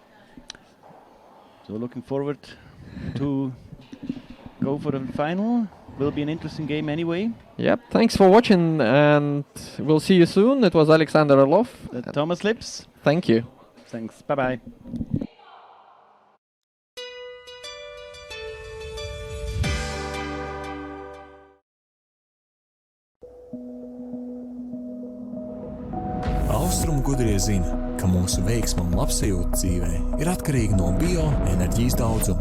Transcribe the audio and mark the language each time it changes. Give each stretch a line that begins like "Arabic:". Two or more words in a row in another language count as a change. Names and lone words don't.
English: So looking forward to go for the final. will be an interesting game anyway. Yep, thanks for watching, and we'll see you soon. It was Alexander Orlov. Thomas Lips. Thank you. Thanks. Bye-bye.
Latvian: Austrumu gudrie zina, ka mūsu veiksme un labsajūta dzīvē ir atkarīga no bioenerģijas daudzuma.